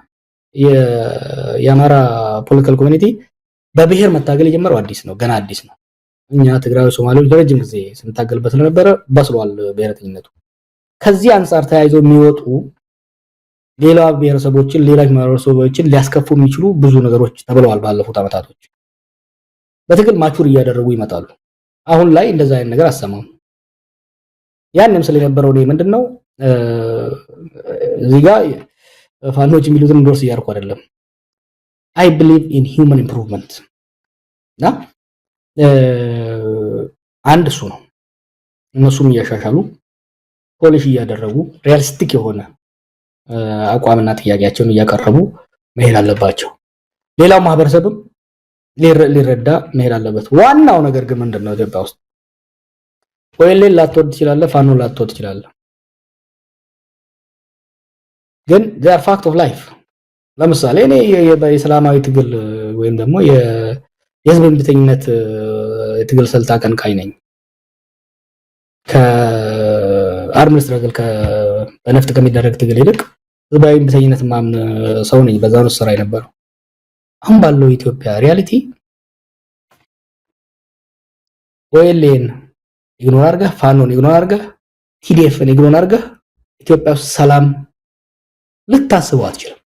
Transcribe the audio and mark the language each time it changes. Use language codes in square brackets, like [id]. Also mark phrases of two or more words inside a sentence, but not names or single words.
[am] የአማራ ፖለቲካል ኮሚኒቲ በብሔር መታገል የጀመረው አዲስ ነው፣ ገና አዲስ ነው። እኛ ትግራይ ሶማሌዎች ለረጅም ጊዜ ስንታገልበት ስለነበረ በስሏል ብሔረተኝነቱ። ከዚህ አንፃር ተያይዞ የሚወጡ ሌላ ብሔረሰቦችን ሌላ ማህበረሰቦችን ሊያስከፉ የሚችሉ ብዙ ነገሮች ተብለዋል ባለፉት አመታቶች። በትግል ማቹር እያደረጉ ይመጣሉ። አሁን ላይ እንደዛ አይነት ነገር አሰማም። ያንም ስለነበረው ነው ምንድነው እዚህ ጋር ፋኖች የሚሉትን እንዶርስ እያደረኩ አይደለም። [en] I believe in human improvement [am] እና አንድ እሱ ነው። እነሱም እያሻሻሉ ፖሊሽ እያደረጉ ሪያሊስቲክ የሆነ አቋምና ጥያቄያቸውን እያቀረቡ መሄድ አለባቸው። ሌላው ማህበረሰብም ሊረዳ መሄድ አለበት። ዋናው ነገር ግን ምንድነው ኢትዮጵያ ውስጥ ወይሌን ላትወድ ትችላለህ፣ ፋኖ ላትወድ ትችላለህ፣ ግን [en] they are fact of life። [am] ለምሳሌ እኔ የሰላማዊ ትግል ወይም ደግሞ የህዝብ እምቢተኝነት የትግል ስልት አቀንቃኝ ነኝ። [en] armed struggle [am] በነፍጥ ከሚደረግ ትግል ይልቅ ህዝባዊ እምቢተኝነት ማምን ሰው ነኝ። በዛ ነው ስራ የነበረው። አሁን ባለው ኢትዮጵያ ሪያሊቲ ኦኤልኤን ኢግኖር አድርገህ ፋኖን ኢግኖር አድርገህ ቲዲኤፍን ኢግኖር አድርገህ ኢትዮጵያ ውስጥ ሰላም ልታስበው አትችልም።